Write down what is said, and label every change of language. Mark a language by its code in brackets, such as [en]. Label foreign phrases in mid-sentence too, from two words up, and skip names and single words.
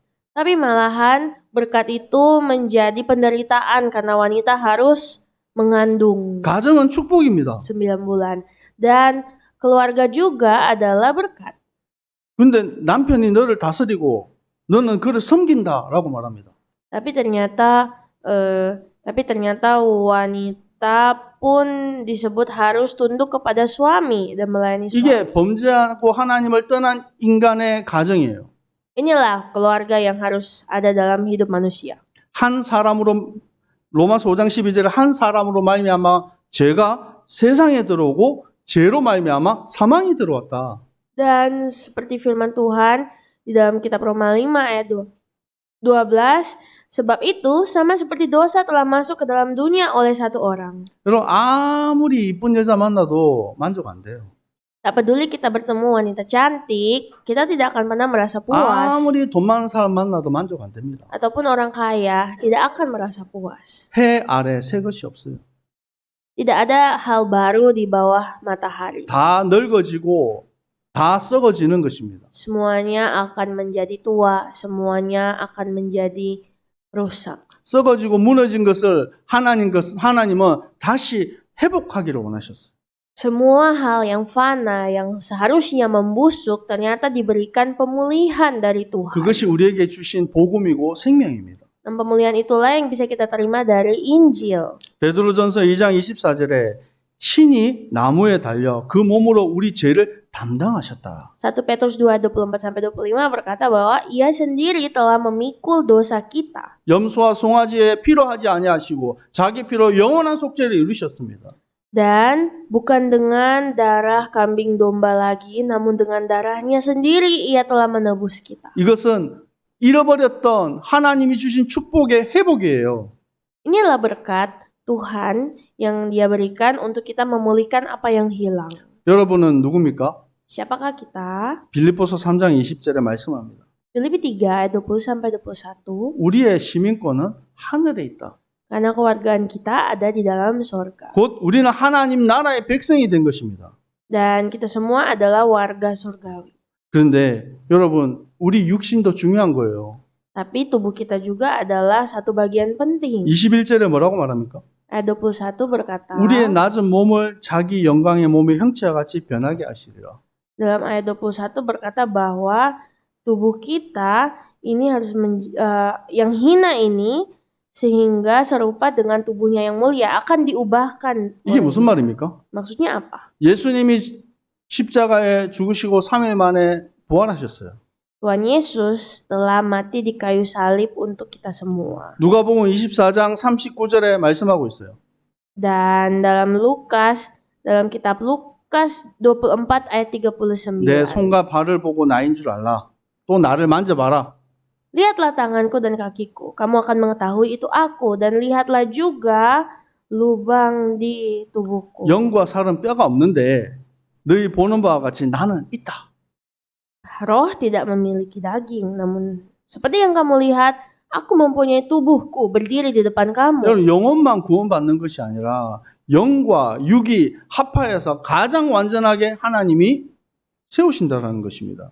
[id] Tapi malahan berkat itu menjadi penderitaan karena wanita harus mengandung [ko] 가정은 축복입니다. [id] 9 bulan. Dan keluarga juga adalah berkat. [ko] 근데 남편이 너를 다스리고 너는 그를 섬긴다라고 말합니다. [id] Tapi ternyata wanita pun disebut harus tunduk kepada suami dan melayani suami. [ko] 이게 범죄하고 하나님을 떠난 인간의 가정이에요. [id] Inilah keluarga yang harus ada dalam hidup manusia. [ko] 한 사람으로 로마서 5장 12절에 한 사람으로 말미암아 죄가 세상에 들어오고 죄로 말미암아 사망이 들어왔다. [id] Dan seperti firman Tuhan di dalam kitab Roma 5 ayat 12, sebab itu sama seperti dosa telah masuk ke dalam dunia oleh satu orang. [ko] 여러분 아무리 이쁜 여자 만나도 만족 안 돼요. [id] Tak peduli kita bertemu wanita cantik, kita tidak akan pernah merasa puas. [ko] 아무리 돈 많은 사람 만나도 만족 안 됩니다. [id] Ataupun orang kaya, tidak akan merasa puas. [ko] 해 아래 새 것이 없어요. [id] Tidak ada hal baru di bawah matahari. [ko] 다 늙어지고 다 썩어지는 것입니다. [id] Semuanya akan menjadi tua, semuanya akan menjadi rusak. [ko] 썩어지고 무너진 것을 하나님은 다시 회복하기를 원하셨어요. [id] Semua hal yang fana, yang seharusnya membusuk, ternyata diberikan pemulihan dari Tuhan. [ko] 그것이 우리에게 주신 복음이고 생명입니다. [id] Dan pemulihan itulah yang bisa kita terima dari Injil. [ko] 베드로전서 2장 24절에 친히 나무에 달려 그 몸으로 우리 죄를 담당하셨다. [id] 1 Petrus 2, 24-25 berkata bahwa ia sendiri telah memikul dosa kita. [ko] 염소와 송아지의 피로 하지 아니하시고 자기 피로 영원한 속죄를 이루셨습니다. [id] Dan bukan dengan darah kambing domba lagi, namun dengan darahnya sendiri ia telah menebus kita. [ko] 이것은 잃어버렸던 하나님이 주신 축복의 회복이에요. [id] Inilah berkat Tuhan yang Dia berikan untuk kita memulihkan apa yang hilang. [ko] 여러분은 누굽니까? [id] Siapakah kita? [ko] 빌립보서 3장 20절에 말씀합니다. [id] Filipi 3 ayat 20-21. [ko] 우리의 시민권은 하늘에 있다. [id] Karena kewargaan kita ada di dalam sorga. [ko] 곧 우리는 하나님 나라의 백성이 된 것입니다. [id] Dan kita semua adalah warga surgawi. [ko] 그런데 여러분, 우리 육신도 중요한 거예요. [id] Tapi tubuh kita juga adalah satu bagian penting. [ko] 21절에 뭐라고 말합니까? [id] Ayat 21 berkata, [ko] 우리의 낮은 몸을 자기 영광의 몸의 형체와 같이 변하게 하시리라. [id] dalam ayat 21 berkata bahwa tubuh kita ini harus yang hina ini sehingga serupa dengan tubuhnya yang mulia akan diubahkan. [ko] 이게 무슨 말입니까? [id] Maksudnya apa? [ko] 예수님이 십자가에 죽으시고 3일 만에 부활하셨어요. [id] Tuhan Yesus telah mati di kayu salib untuk kita semua. [ko] 누가복음 24장 39절에 말씀하고 있어요. [id] Dan dalam kitab Lukas 24 ayat 39. [ko] 내 손과 발을 보고 나인 줄 알라. 또 나를 만져봐라. [id] Lihatlah tanganku dan kakiku, kamu akan mengetahui itu aku, dan lihatlah juga lubang di tubuhku. [ko] 영과 살은 뼈가 없는데 너희 보는 바와 같이 나는 있다. [id] Roh tidak memiliki daging, namun seperti yang kamu lihat, aku mempunyai tubuhku berdiri di depan kamu. [ko] 여러분 영혼만 구원받는 것이 아니라 영과 육이 합하여서 가장 완전하게 하나님이 세우신다라는 것입니다.